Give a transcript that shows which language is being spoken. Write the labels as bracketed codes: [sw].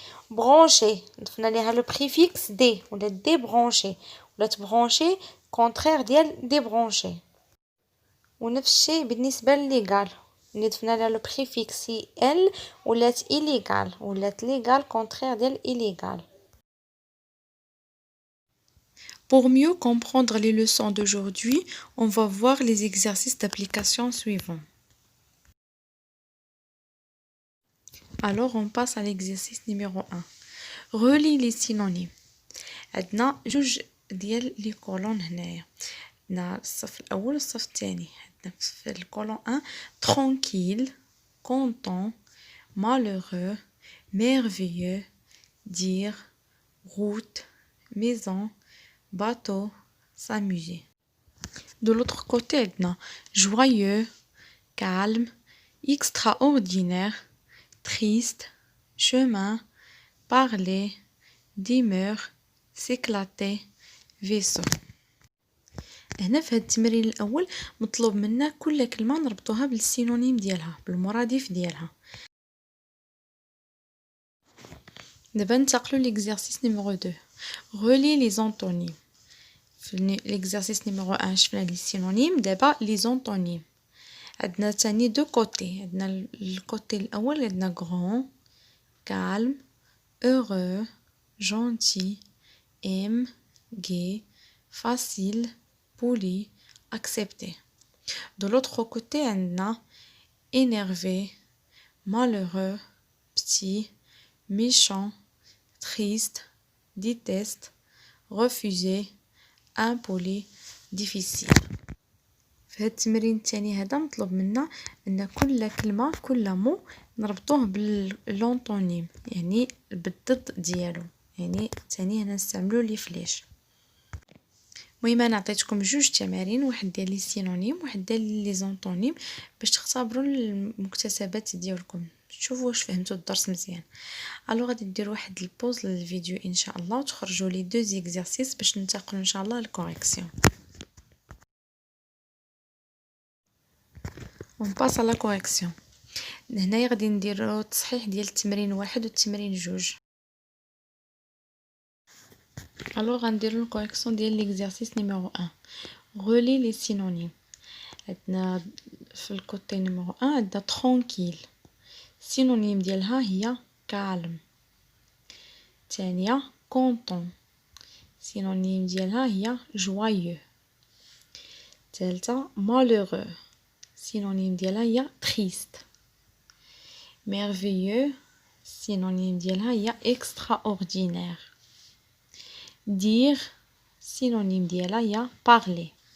[ar] برونشي ضفنا لها لو بريفيكس دي ولات دي برونشي ولات برونشي كونترير ديال دي برونشي. ونفس الشيء بالنسبه لليغال، ملي ضفنا لها لو بريفيكس ال ولات ايليغال ولات ليغال كونترير ديال illégal. [fr] Pour mieux comprendre les leçons d'aujourd'hui, on va voir les exercices d'application suivants. Alors on passe à l'exercice numéro 1. Relie les synonymes. [ar] عندنا جوج ديال لي كولون هنايا، عندنا الصف الاول والصف الثاني. عندنا في الكولون 1 tranquille, content, malheureux, merveilleux, dire, route, maison, bateau, s'amuser. [fr] De l'autre côté [ar] عندنا joyeux, calme, extraordinaire, triste, chemin, parler, d'humeur, s'éclater, vaisseau. هنا في هاد التمرين الاول مطلوب منا كل كلمه نربطوها بالسينونيم ديالها بالمرادف ديالها. دابا ننتقلوا ليكزارسيس نيميرو 2. [fr] relie les antonymes. [ar] في ليكزارسيس نيميرو 1 شفنا لي سينونيم، دابا لي زونتونيم. عندنا ثاني دو كوتي، عندنا الكوتي الاول عندنا grand, calme, heureux, gentil, aime, gai, facile, poli, accepté. [fr] De l'autre côté [ar] عندنا énervé, malheureux, petit, méchant, triste, déteste, refusé, impoli, difficile. في هاد التمرين الثاني هذا مطلوب منا ان كل كلمه كل مو نربطوه باللونطونيم، يعني بالضد ديالو، يعني ثاني هنا نستعملوا لي فليش. المهم انا عطيتكم جوج تمارين، واحد ديال لي سينونيم واحد ديال لي زونطونيم باش تختبروا المكتسبات ديالكم، شوفوا واش فهمتوا الدرس مزيان. الو غادي ندير واحد البوز للفيديو ان شاء الله وتخرجوا لي دو زيكزارسيس باش ننتقلوا ان شاء الله للكوريكسيون. [fr] On passe à la correction. [ar] هنايا غادي نديرو التصحيح ديال التمرين 1 والتمرين 2. alors غنديرو الكوريكسيون ديال ليكزارسيس نيميرو 1. [fr] relie les synonymes. [ar] عندنا في الكوتي نيميرو 1 عندنا tranquille، سينونيم ديالها هي calme. ثانيه content، سينونيم ديالها هي joyeux. ثالثه malheureux، synonyme ديالها هي triste. merveilleux، synonyme ديالها هي extraordinaire. dire، synonyme ديالها هي parler.